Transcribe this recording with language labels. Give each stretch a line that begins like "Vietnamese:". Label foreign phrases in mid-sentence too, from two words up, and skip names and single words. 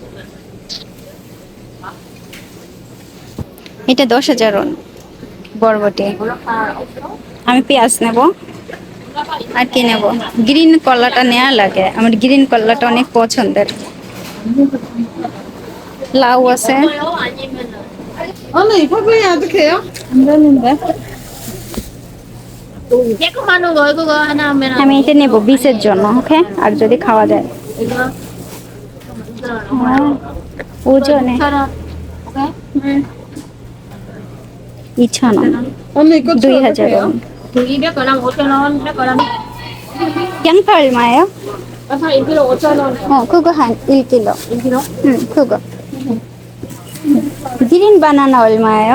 Bangla: এটা 10,000 won বরবটি। আমি পেঁয়াজ নেব, আর কি নেব, গ্রিন কলাটা নেওয়া লাগে, আমার গ্রিন কলাটা অনেক পছন্দের। লাউ আছে,
Korean: 언니 이파프리 어떡해요?
Bangla: আমরা নিব।
Korean: 깨끗한 거 이거 하나 하면
Bangla: আমি এটা নেব বিষের জন্য, ওকে, আর যদি খাওয়া যায়।
Korean: 이거
Bangla: হ্যাঁ, ওজনে
Korean: 2,000원. 오케이? 2,000원, 언니 이거 2,000원. 200g 5,000원, 100g. 양파 얼마예요? 양파 1kg 5,000원. 그거 한 1kg. 1kg? 응, 그거. 그린 바나나 얼마예요?